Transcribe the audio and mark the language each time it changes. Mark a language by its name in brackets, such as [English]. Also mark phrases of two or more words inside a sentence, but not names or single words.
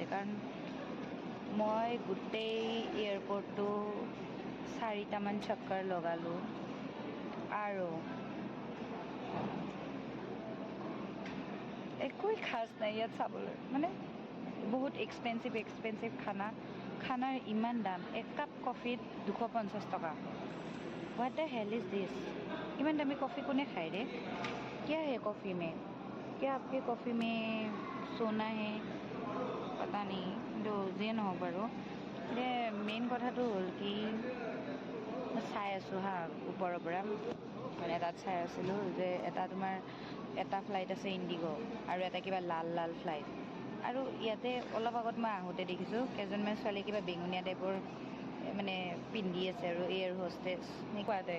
[Assamese] কাৰণ মই গোটেই এয়াৰপৰ্টটো 4টামান চক্কৰ লগালোঁ আৰু একোৱেই খাচ নাই ইয়াত চাবলৈ। মানে বহুত এক্সপেঞ্চিভ খানাৰ ইমান দাম। এক কাপ কফিত 250 টকা। [English] what the hell is this? [Assamese] ইমান দামী কফি কোনে খায় ৰে? [Hindi] क्या है कॉफ़ी में? क्या आपके कॉफ़ी में सोना है? पता नहीं, [Assamese] কিন্তু যিয়ে নহওক বাৰু। এতিয়া মেইন কথাটো হ'ল কি, মই চাই আছোঁ হা ওপৰৰ পৰা, মানে তাত চাই আছিলোঁ যে এটা ফ্লাইট আছে ইণ্ডিগ' আৰু এটা কিবা লাল ফ্লাইট। আৰু ইয়াতে অলপ আগত মই আহোঁতে দেখিছোঁ কেইজনমান ছোৱালী কিবা বেঙুনীয়া টাইপৰ মানে পিন্ধি আছে আৰু [English] air hostess [Assamese] এনেকুৱা টাইপ।